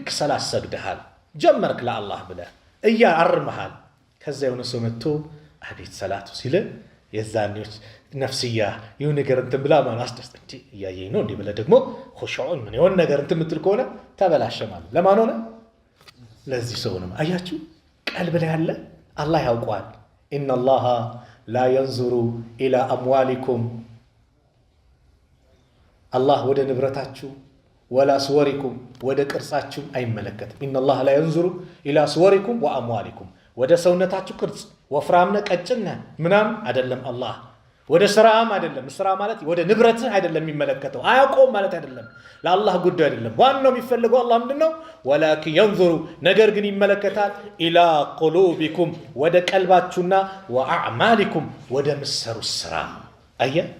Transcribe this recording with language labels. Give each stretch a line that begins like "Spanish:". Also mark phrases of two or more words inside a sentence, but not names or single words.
Amharic: ሰላት ሰግደሃል ጀመርክ ለአላህ ብለህ እያርመሃል ከዛ የሆነ ሰው መጥቶ አቤት ሰላቱ ሲል የዛኔዎች ነፍስያ ይሁን ነገር እንትን ብላ ማን አስደስት እንዴ ያየኝ ነው እንዴ ብለ ደግሞ ኹሹዑን ምን ይሆን ነገር እንትን ምትል ከሆነ ተበላሸማል ለማን ሆነ ለዚህ ሰው ነው አያችሁ ቀልብ ላይ ያለ አላህ ያውቀዋል
Arabic: إن الله لا ينظر الى اموالكم
Amharic: አላህ ወደ ንብረታችሁ
Arabic: ولا صوركم
Amharic: ወደ ቅርጻችሁ አይመለከትም
Arabic: إن الله لا ينظر الى صوركم واموالكم
Amharic: ወደ ሰውነታችሁ ቅርጽ ወፍራምነ ቀጭነ ምናም አይደለም አላህ ወደ ስራም አይደለም ስራ ማለት ወደ ንብረትህ አይደለም የሚመለከተው አያቆም ማለት አይደለም ለአላህ ጉዳይ አይደለም ዋናው የሚፈልገው አላህ ምንድነው
Arabic: ولكن ينظر
Amharic: ነገር ግን ይመለከታል
Arabic: إلى قلوبكم
Amharic: ወደ ቀልባችሁና ወአዕማሊኩም ወደ ምሰሩ ስራ አየ